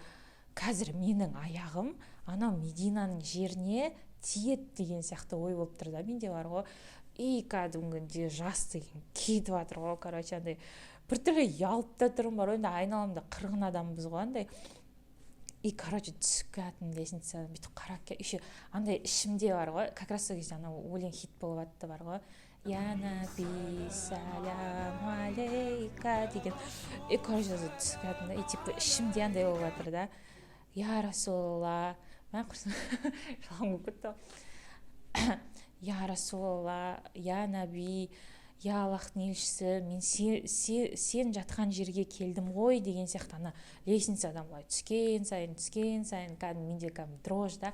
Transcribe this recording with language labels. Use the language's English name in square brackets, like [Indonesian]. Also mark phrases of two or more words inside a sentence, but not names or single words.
[Kazakh] Қазір менің аяғым анау Мединаның жеріне тиеді деген сияқты ой болып тұр да, менде бар ғой. И кәдімгідей жас деген кетіп жатыр ғой, короче, андай біртүрлі ұялып та тұрмын бар, енді айналамда 40 адамбыз ғой, андай. [Russian] И короче [Kazakh] түсіп кәдім лестницадан бүйтіп қарап еще андай ішімде бар ғой, [Russian] как раз [Kazakh] сол кезде анау өлең хит болып жатты бар ғой, я наби салям алейка деген. [Russian] И короче [Kazakh] түсіп кәдім да, [Russian] и типа [Kazakh] ішімде андай болып жатыр да, [Arabic] يا رسول الله, [Kazakh] мен құрсын жалғым көтті, [Arabic] يا رسول الله, يا نبي, [Kazakh] я Аллахтың елшісі, мен сен жатқан жерге келдім ғой деген сияқты ана лестницадан былай түскен сайын, кәдім менде кәдім дрожь да.